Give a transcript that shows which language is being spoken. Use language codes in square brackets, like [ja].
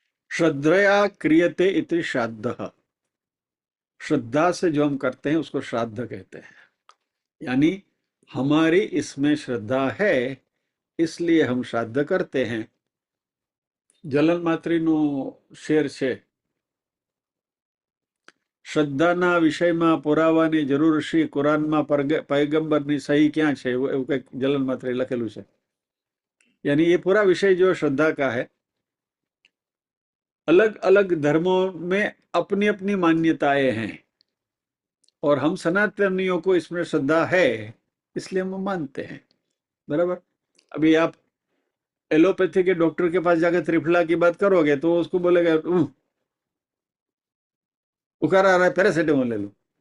[sa] श्रद्धया क्रियते इति श्राद्ध, [hi] श्रद्धा से जो हम करते हैं उसको श्राद्ध कहते हैं। यानी हमारी इसमें श्रद्धा है, इसलिए हम श्राद्ध करते हैं। [gu] જલન માત્રીનું શેર છે, શ્રદ્ધાના વિષયમાં પુરાવાની જરૂર શી, કુરાનમાં પૈગંબરની સહી ક્યાં છે, એવું કંઈક જલન માત્રે લખેલું છે। [hi] यानी ये पूरा विषय जो श्रद्धा का है, अलग अलग धर्मों में अपनी अपनी मान्यताएं हैं, और हम सनातनियों को इसमें श्रद्धा है, इसलिए हम मानते हैं। बराबर। अभी आप एलोपैथी के डॉक्टर के पास जाकर त्रिफला की बात करोगे तो उसको बोलेगा बुखार आ रहा है, पैरासिटामोल ले लो।